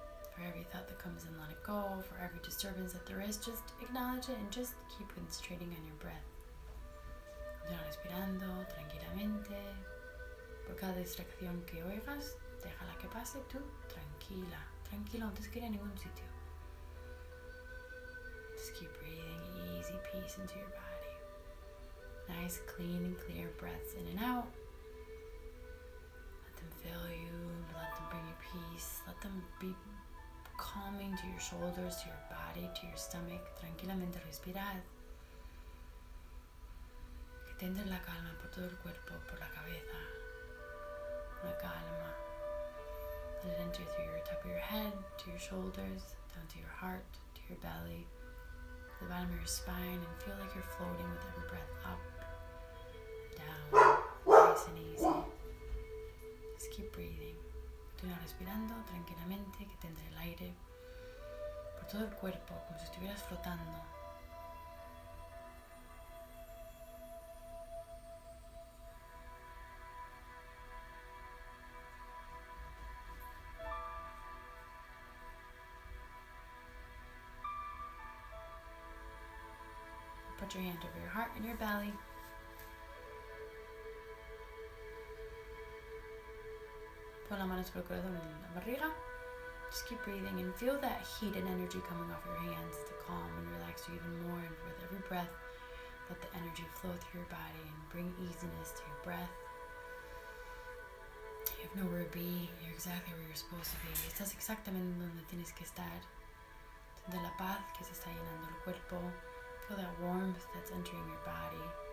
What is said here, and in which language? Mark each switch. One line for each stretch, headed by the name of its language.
English: For every thought that comes in, let it go. For every disturbance that there is, just acknowledge it and just keep concentrating on your breath.
Spanish: Continúa respirando tranquilamente. Por cada distracción que oigas, déjala que pase tú tranquila. Tranquila, no tienes que ir a ningún sitio.
English: Just keep breathing easy peace into your body. Nice, clean, and clear breaths in and out. Let them fill you. Let them bring you peace. Let them be calming to your shoulders, to your body, to your stomach.
Spanish: Tranquilamente respirad. Que te entre la calma por todo el cuerpo, por la cabeza. Una calma.
English: Let it enter through your top of your head, to your shoulders, down to your heart, to your belly, to the bottom of your spine, and feel like you're floating with every breath up. Down, nice and easy. Just keep breathing.
Spanish: Continúa respirando tranquilamente, que te entre el aire por todo el cuerpo, como si estuvieras flotando.
English: Put your hand over your heart and your belly.
Spanish: Pon la mano sobre el corazón en la barriga.
English: Just keep breathing and feel that heat and energy coming off your hands to calm and relax you even more. And with every breath, let the energy flow through your body and bring easiness to your breath. You have nowhere to be. You're exactly where you're supposed to be.
Spanish: Estás exactamente donde tienes que estar. Siente la paz que se está llenando el cuerpo.
English: Feel that warmth that's entering your body.